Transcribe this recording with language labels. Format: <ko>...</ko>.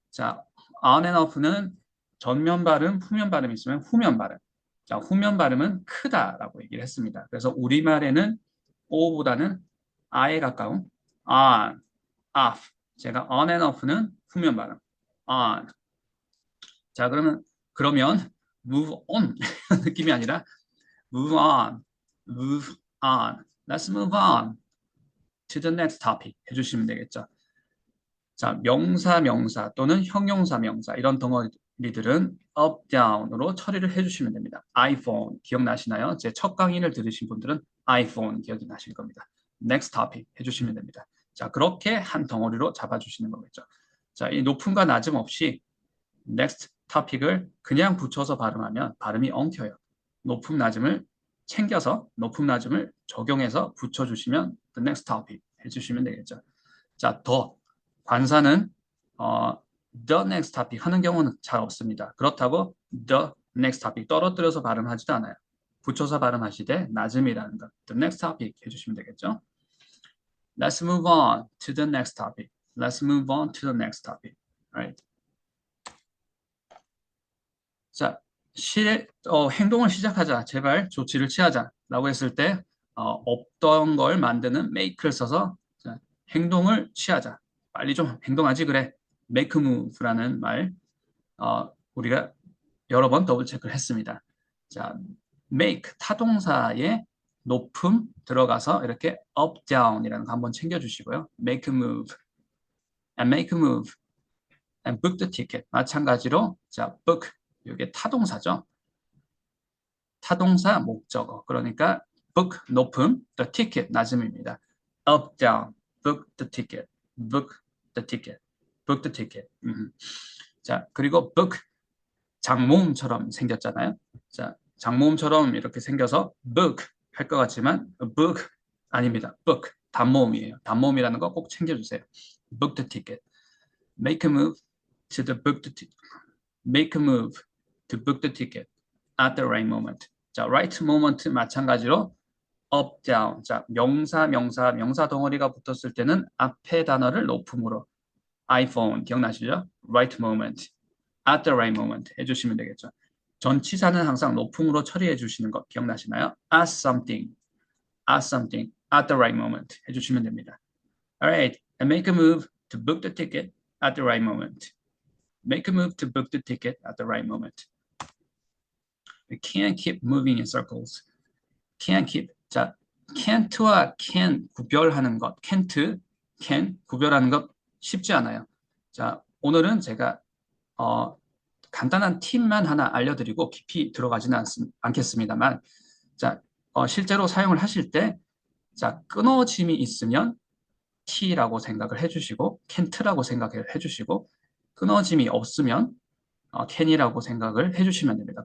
<ko>자,</ko> <en>on and off</en> <ko>는 전면 발음, 후면 발음 있으면 후면 발음. 자, 후면 발음은 크다라고 얘기를 했습니다. 그래서 우리말에는 O보다는 I에 가까운</ko> <en>on, off.</en> <ko>제가 on and off는 후면 발음.</ko> <en>on.</en> <ko>자, 그러면</ko> <en>move on</en> <ko>느낌이 아니라</ko> <en>move on, move on. Let's move on to the next topic</en> <ko>해주시면 되겠죠. 자, 명사 또는 형용사 명사 이런 덩어리들은 up, down으로 처리를 해주시면 됩니다. iPhone 기억나시나요? 제 첫 강의를 들으신 분들은 iPhone 기억이 나실 겁니다.</ko> <en>next topic</en> <ko>해주시면 됩니다. 자, 그렇게 한 덩어리로 잡아주시는 거겠죠. 자, 이 높음과 낮음 없이</ko> <en>next topic</en> <ko>을 그냥 붙여서 발음하면 발음이 엉켜요. 높음 낮음을 챙겨서 높음 낮음을 적용해서 붙여주시면</ko> <en>the next topic</en> <ko>해주시면 되겠죠. 자, 더 관사는</ko> <en>the next topic</en> <ko>하는 경우는 잘 없습니다. 그렇다고</ko> <en>the next topic</en> <ko>떨어뜨려서 발음하지도 않아요. 붙여서 발음하시되 낮음이라는 것</ko> <en>the next topic</en> <ko>해주시면 되겠죠.</ko> <en>Let's move on to the next topic. Let's move on to the next topic. Right.</en> <ko>자, 행동을 시작하자. 제발 조치를 취하자. 라고 했을 때 없던 걸 만드는 make를 써서 자, 행동을 취하자. 빨리 좀 행동하지 그래.</ko> <en>make a move</en> <ko>라는 말 우리가 여러 번 더블 체크를 했습니다. 자, make 타동사에 높음 들어가서 이렇게 up, down이라는 거 한번 챙겨주시고요.</ko> <en>make a move, and make a move, and book the ticket.</en> <ko>마찬가지로 자, book 이게 타동사죠. 타동사 목적어. 그러니까 book 높음,</ko> <en>the ticket</en> <ko>낮음입니다.</ko> <en>up, down, book the ticket, book the ticket, book the ticket.</en> <ko>자, 그리고 book 장모음처럼 생겼잖아요. 자, 장모음처럼 이렇게 생겨서 book 할 것 같지만 book 아닙니다. book 단모음이에요. 단모음이라는 거 꼭 챙겨주세요.</ko> <en>book the ticket, make a move to the book the ticket, make a move to book the ticket at the right moment.</en> <ko>자, right moment 마찬가지로 up, down. 자, 명사 덩어리가 붙었을 때는 앞에 단어를 높음으로 iPhone 기억나시죠?</ko> <en>right moment, at the right moment</en> <ko>해주시면 되겠죠. 전치사는 항상 높음으로 처리해 주시는 거 기억나시나요?</ko> <en>at something, at the right moment</en> <ko>해주시면 됩니다.</ko> <en>Alright, and make a move to book the ticket at the right moment. Make a move to book the ticket at the right moment. We can't keep moving in circles. Can't keep.</en> <ko>자, can't와 can 구별하는 것, can't, can 구별하는 것 쉽지 않아요. 자, 오늘은 제가 간단한 팁만 하나 알려드리고 깊이 들어가지는 않겠습니다만, 자, 실제로 사용을 하실 때, 자, 끊어짐이 있으면 t라고 생각을 해주시고, can't라고 생각을 해주시고, 끊어짐이 없으면 can이라고 생각을 해주시면 됩니다.</ko>